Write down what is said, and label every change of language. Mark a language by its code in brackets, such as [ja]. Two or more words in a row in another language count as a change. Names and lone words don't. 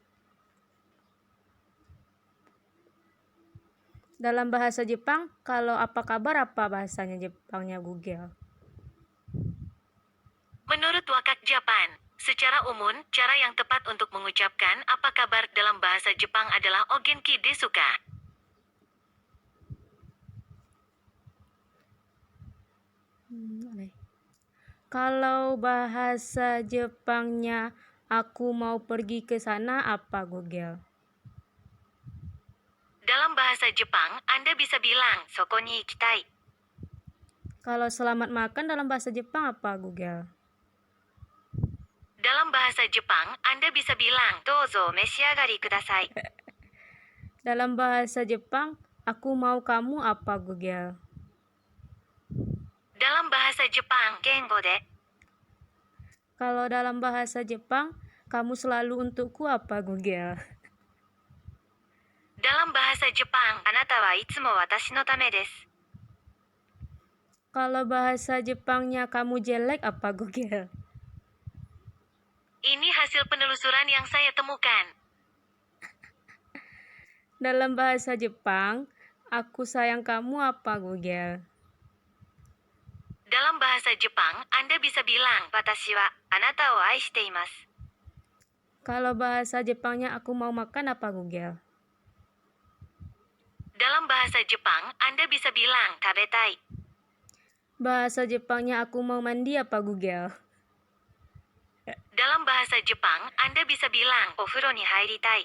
[id] Dalam bahasa Jepang, kalau apa kabar, apa bahasanya Jepangnya Google? Menurut Wakak Japan, secara umum, cara yang tepat untuk mengucapkan apa kabar dalam bahasa Jepang adalah [ja] "お元気ですか?" [id] Kalau bahasa Jepangnya aku mau pergi ke sana, apa Google? Dalam bahasa Jepang, Anda bisa bilang [ja] "そこに行きたい." [id] Kalau selamat makan dalam bahasa Jepang, apa Google? Dalam bahasa Jepang, Anda bisa bilang [ja] "どうぞ召し上がりください." [id] Dalam bahasa Jepang, aku mau kamu, apa Google? Dalam bahasa Jepang, [ja] 言語で. [id] Kalau dalam bahasa Jepang, kamu selalu untukku, apa Google? Dalam bahasa Jepang, [ja] "あなたはいつも私のためです." [id] Kalau bahasa Jepangnya kamu jelek, apa Google? Ini hasil penelusuran yang saya temukan. Dalam bahasa Jepang, aku sayang kamu, apa Google? Dalam bahasa Jepang, Anda bisa bilang [ja] "私はあなたを愛しています." [id] Kalau bahasa Jepangnya aku mau makan, apa Google? Dalam bahasa Jepang, Anda bisa bilang "tabetai." Bahasa Jepangnya aku mau mandi, apa Google? Dalam bahasa Jepang, Anda bisa bilang [ja] "お風呂に入りたい."